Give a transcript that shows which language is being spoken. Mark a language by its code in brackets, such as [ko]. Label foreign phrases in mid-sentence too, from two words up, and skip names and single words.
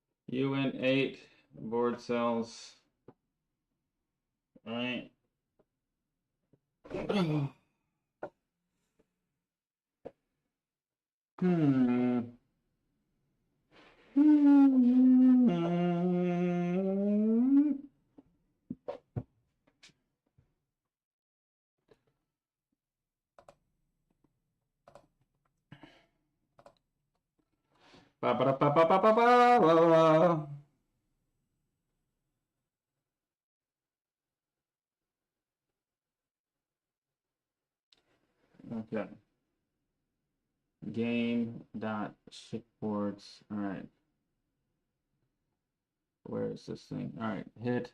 [en] UN8 board cells. All right. Hmm. Ba, ba, ba, ba, ba, ba, ba, ba. Okay. Game dot shipboards. All right. Where is this thing? All right. Hit.